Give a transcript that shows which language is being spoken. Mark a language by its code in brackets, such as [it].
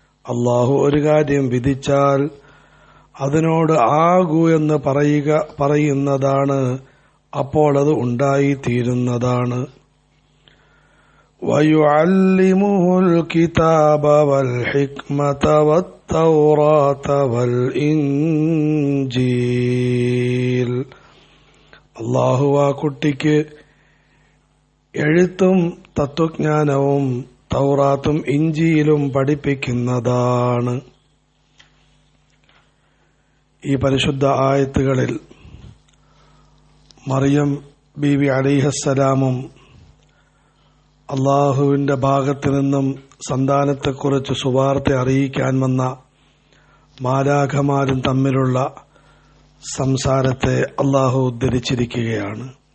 [ml] അല്ലാഹു ഒരു കാര്യം വിധിച്ചാൽ അതിനോട് ആകൂ എന്ന് പറയുന്നതാണ്, അപ്പോൾ അത് ഉണ്ടായിത്തീരുന്നതാണ്. [ar] ويعلمه الكتاب والحكمة والتوراة والإنجيل. [ml] അല്ലാഹു ആ കുട്ടിക്ക് എഴുത്തും തത്വജ്ഞാനവും തൗറാത്തും ഇഞ്ചീലും പഠിപ്പിക്കുന്നതാണ്. ഈ പരിശുദ്ധ ആയത്തുകളിൽ മറിയം ബീവി അലൈഹിസ്സലാമും അള്ളാഹുവിന്റെ ഭാഗത്തു നിന്നും സന്താനത്തെക്കുറിച്ച് സുവാർത്ത അറിയിക്കാൻ വന്ന മാലാഖമാരും തമ്മിലുള്ള സംസാരത്തെ അള്ളാഹു ഉദ്ധരിച്ചിരിക്കുകയാണ്.